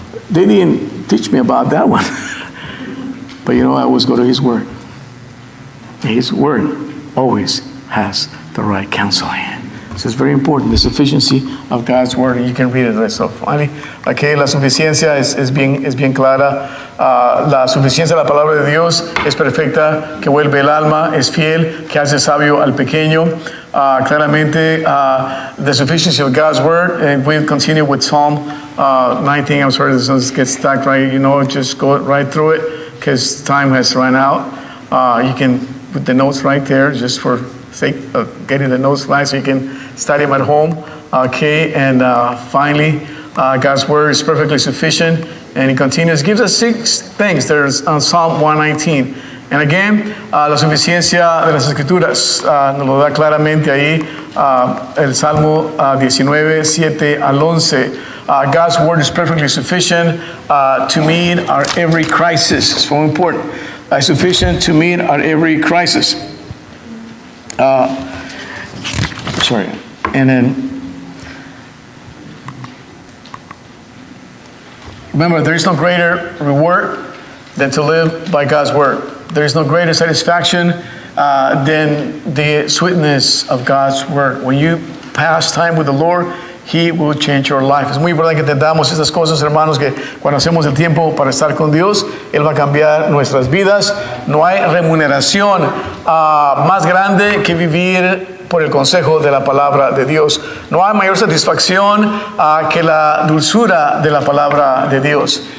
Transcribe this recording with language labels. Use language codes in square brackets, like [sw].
[en] They didn't teach me about that one. But I always go to His word. His word always has the right counseling. So it's very important, the sufficiency of God's word. And you can read it. So finally, okay, [es] la suficiencia es bien clara. La suficiencia de la palabra de Dios es perfecta, que vuelve el alma, es fiel, que hace sabio al pequeño. [en] Claramente, the sufficiency of God's word. And we'll continue with Psalm 19. I'm sorry, this doesn't get stuck right. Just go right through it because time has run out. You can put the notes right there just for sake of getting the notes right so you can study them at home. Okay, and finally, God's word is perfectly sufficient, and He continues, gives us 6 things. There's on Psalm 119. And again, [es] la suficiencia de las Escrituras nos lo da claramente ahí el Salmo 19, 7 al 11. [en] God's word is perfectly sufficient to meet our every crisis. It's so important. Sufficient to meet our every crisis. Sorry. And then, remember, there is no greater reward than to live by God's word. There is no greater satisfaction than the sweetness of God's word. When you pass time with the Lord, He will change your life. [es] Es muy importante que entendamos estas cosas, hermanos, que cuando hacemos el tiempo para estar con Dios, Él va a cambiar nuestras vidas. No hay remuneración más grande que vivir por el consejo de la palabra de Dios. No hay mayor satisfacción que la dulzura de la palabra de Dios.